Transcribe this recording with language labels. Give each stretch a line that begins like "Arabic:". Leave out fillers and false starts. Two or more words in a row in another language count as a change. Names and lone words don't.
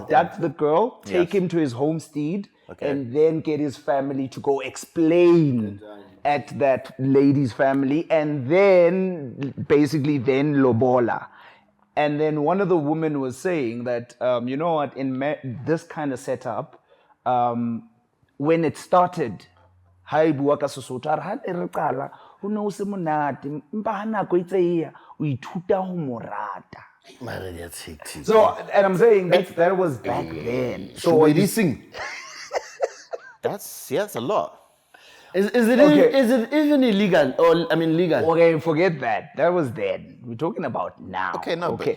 English: abduct the girl, take him to his homestead, and then get his family to go explain at that lady's family, and then basically then lobola. And then one of the women was saying that, you know what, in this kind of setup, when it started,
Southern Sotho: ha bua ka Sesotho a re ha ne re qala ho ne ho se monate empa ha nako e tseya o ithuta ho mo rata.
English: So, and I'm saying that was back then. So That's a lot. Is it even illegal or legal? Okay, forget that. That was then. We're talking about now. Okay, no, okay.